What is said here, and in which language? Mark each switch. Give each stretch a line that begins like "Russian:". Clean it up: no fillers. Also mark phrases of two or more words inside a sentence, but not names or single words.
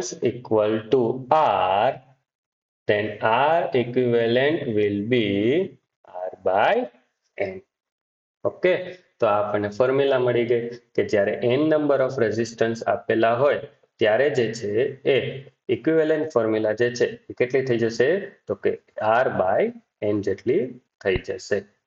English: equal to R, then R equivalent will be R by N.
Gujarati: ઓકે તો આપણને ફોર્મ્યુલા મળી ગઈ કે જ્યારે
English: n number of resistance
Gujarati: આપેલા હોય ત્યારે જે છે એ
English: equivalent formula
Gujarati: જે છે એ કેટલી થઈ જશે તો કે
English: R by N
Gujarati: જેટલી થઈ જશે